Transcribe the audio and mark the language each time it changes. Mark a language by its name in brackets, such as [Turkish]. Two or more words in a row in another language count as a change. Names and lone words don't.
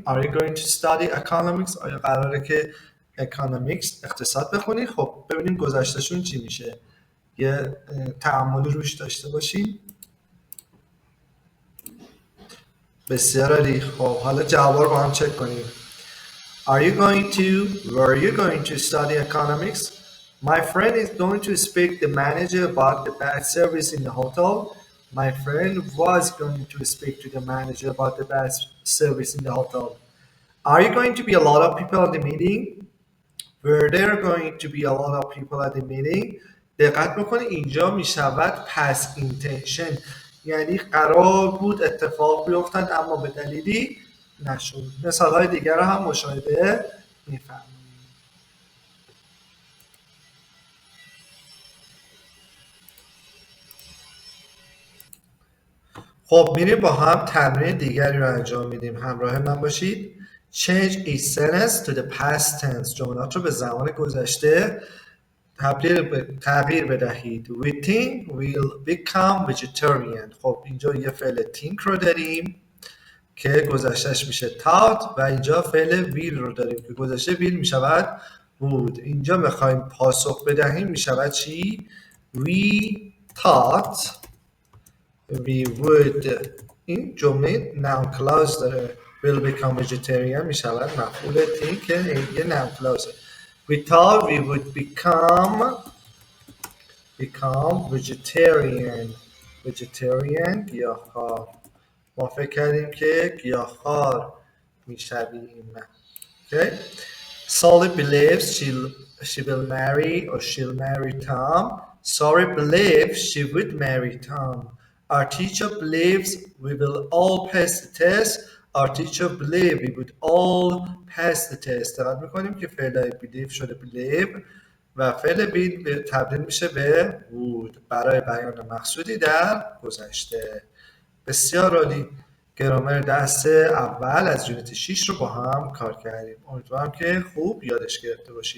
[English] Are you going to study economics؟ [Persian] آیا قراره که economics اقتصاد بخونی؟ خب ببینیم گذشتهشون چی میشه. یه تأملی روش داشته باشیم. بسیار عالی. خب حالا جواب رو با هم چک کنیم. [English] Were you going to study economics? My friend is going to speak the manager about the bad service in the hotel. My friend was going to speak to the manager about the bad service in the hotel. Are you going to be a lot of people at the meeting? Were there going to be a lot of people at the meeting? [Persian] دقت بکنید اینجا می شود [English] past intention، [Persian] یعنی قرار بود اتفاق بیفتند اما به دلیلی نشد. مثال های دیگر رو هم مشاهده می‌فرمایید. خب میریم با هم تمرین دیگری رو انجام میدیم. همراه من باشید. [English] Change each sentence to the past tense. [Persian] جملات رو به زمان گذشته تغییر بدهید. [English] We think we'll become vegetarian. [Persian] خب اینجا یه فعل think رو داریم که گذشتهش میشه thought و اینجا فعل will رو داریم که گذشته will میشود would. اینجا میخوایم پاسخ بدهیم میشود چی؟ [English] We thought we would. [Persian] این جمله [English] noun clause [Persian] داره. [English] will become vegetarian [Persian] میشود مفعول think که یه [English] noun clause. We thought we would become vegetarian گیاهخوار. [Persian] ما فکر کردیم که گیاهخوار میشویم. [English] Okay. Sally believes she will marry or she'll marry Tom. Sorry believes she would marry Tom. Our teacher believes we will all pass the test. Our teacher believes we would all pass the test. [Persian] دقت میکنیم که فعل believe شده believe و فعل be تبدیل میشه به would برای بیان مقصودی در گذشته. بسیار عالی. گرامر درس اول از یونیت 6 رو با هم کار کردیم. امیدوارم که خوب یادش گرفته باشید.